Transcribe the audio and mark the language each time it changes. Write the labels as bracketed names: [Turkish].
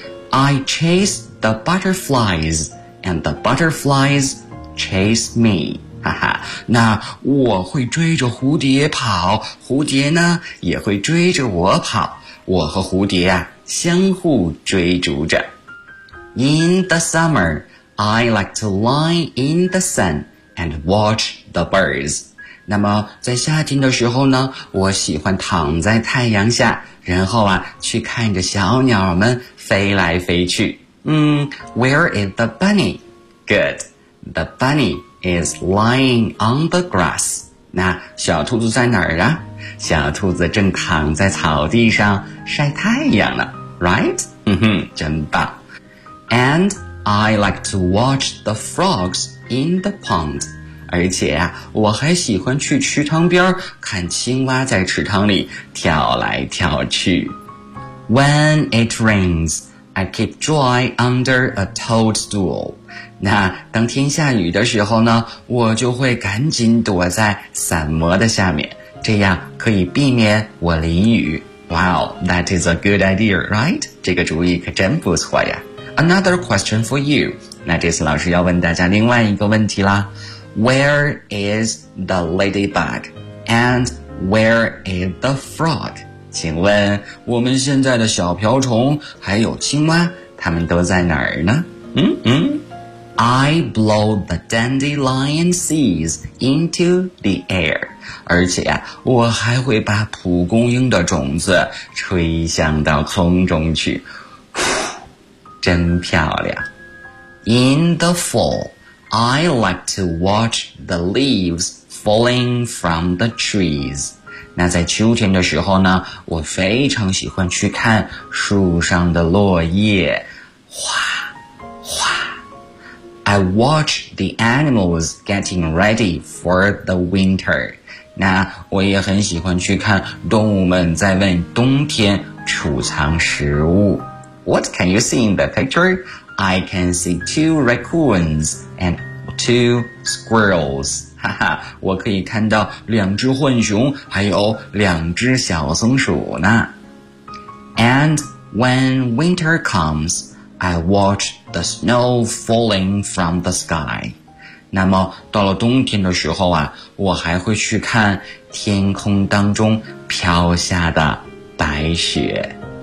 [English] I chase the butterflies and the butterfliesChase me, 哈哈， [Chinese] 那我会追着蝴蝶跑，蝴蝶呢也会追着我跑，我和蝴蝶啊相互追逐着。 [English] In the summer, I like to lie in the sun and watch the birds. [Chinese] 那么在夏天的时候呢，我喜欢躺在太阳下，然后啊去看着小鸟们飞来飞去。 [English] Where is the bunny? Good. The bunny is lying on the grass. [Chinese] 那小兔子在哪儿啊？小兔子正躺在草地上晒太阳呢。 [English] Right? [Chinese] 真棒。 [English] And I like to watch the frogs in the pond. [Chinese] 而且啊，我还喜欢去池塘边看青蛙在池塘里跳来跳去。 [English] When it rains, I keep dry under a toadstool. [Chinese] 那当天下雨的时候呢，我就会赶紧躲在伞膜的下面，这样可以避免我淋雨。 [English] Wow, that is a good idea, right? [Chinese] 这个主意可真不错呀。 [English] Another question for you. [Chinese] 那这次老师要问大家另外一个问题啦。 [English] Where is the ladybug? And where is the frog? [Chinese] 请问我们现在的小瓢虫还有青蛙，它们都在哪儿呢？ [English] I blow the dandelion seeds into the air. [Chinese] 而且啊，我还会把蒲公英的种子吹向到空中去。真漂亮。 [English] In the fall, I like to watch the leaves falling from the trees. [Chinese] 那在秋天的时候呢，我非常喜欢去看树上的落叶。哗哗。 [English] I watch the animals getting ready for the winter. [Chinese] 那我也很喜欢去看动物们在为冬天储藏食物。 [English] What can you see in the picture? I can see two raccoons and two squirrels. [Chinese] 哈哈，我可以看到两只浣熊还有两只小松鼠呢。 [English] And when winter comes,I watch the snow falling from the sky. [Chinese] 那么到了冬天的时候啊，我还会去看天空当中飘下的白雪。